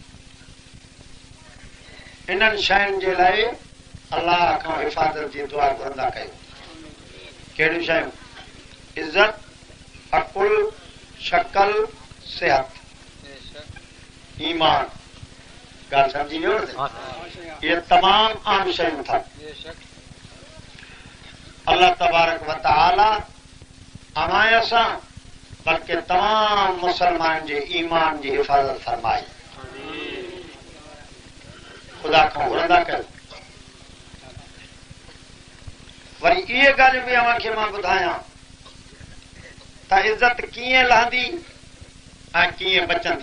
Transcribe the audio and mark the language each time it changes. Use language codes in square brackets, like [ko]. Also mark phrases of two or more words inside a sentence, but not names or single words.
[sd] इन्हनि शयुनि जे लाइ अल्लाह खां हिफ़ाज़त जी दुआ घुरंदा कयो। कहिड़ियूं शयूं? इज़त, अकुल, शक्ल, सिहत, ईमान। ॻाल्हि सम्झी वियो न? इहे तमामु आम शयूं था। अल्लाह [ar] تبارك وتعالى [sd] अवां असां बल्कि तमाम मुसलमान जे ईमान जी हिफ़ाज़त फरमाई। ख़ुदा खां घुरंदा कयो। वरी इहे ॻाल्हियूं बि अव्हां खे मां ॿुधायां त इज़त कीअं लहंदी ऐं कीअं बचंदी।